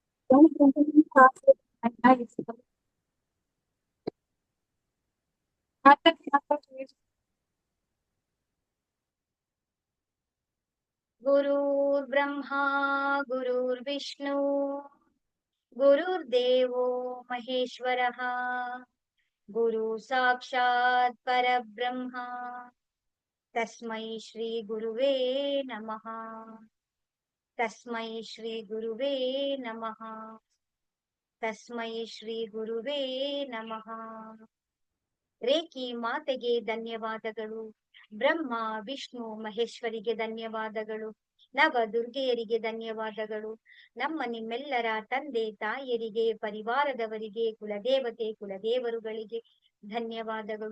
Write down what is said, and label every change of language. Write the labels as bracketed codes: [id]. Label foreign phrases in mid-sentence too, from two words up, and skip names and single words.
[sa] गुरुर्ब्रह्मा गुरुर्विष्णु गुरुर्देवो महेश्वरः गुरु साक्षात् परब्रह्मा तस्मै श्री गुरुवे नमः। तस्मै श्री गुरुवे नमः। तस्मै श्री गुरुवे नमः। [kn] ರೇಖಿ ಮಾತೆಗೆ ಧನ್ಯವಾದಗಳು. ಬ್ರಹ್ಮ ವಿಷ್ಣು ಮಹೇಶ್ವರಿಗೆ ಧನ್ಯವಾದಗಳು. ನವ ದುರ್ಗೆಯರಿಗೆ ಧನ್ಯವಾದಗಳು. ನಮ್ಮ ನಿಮ್ಮೆಲ್ಲರ ತಂದೆ ತಾಯಿಯರಿಗೆ, ಪರಿವಾರದವರಿಗೆ, ಕುಲದೇವತೆ ಕುಲದೇವರುಗಳಿಗೆ ಧನ್ಯವಾದಗಳು.